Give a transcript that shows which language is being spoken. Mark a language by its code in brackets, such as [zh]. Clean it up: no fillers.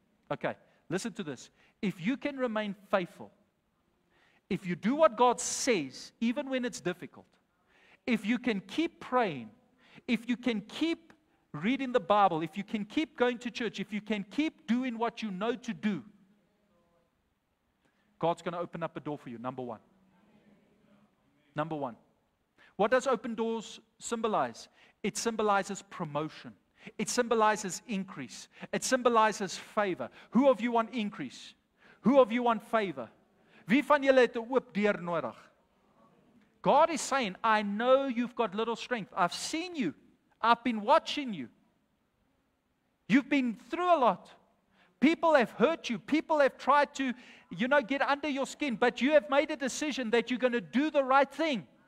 [en] Okay, listen to this. If you can remain faithful, if you do what God says, even when it's difficult, if you can keep praying, if you can keep reading the Bible, if you can keep going to church, if you can keep doing what you know to do, God's going to open up a door for you, number one. Number one. What does open doors symbolize? It symbolizes promotion. It symbolizes increase. It symbolizes favor. Who of you want increase? Who of you want favor? [af] Wie van julle het 'n oop deur nodig? [en] God is saying, I know you've got little strength. I've seen you. I've been watching you. You've been through a lot. People have hurt you. People have tried to, get under your skin. But you have made a decision that you're going to do the right thing.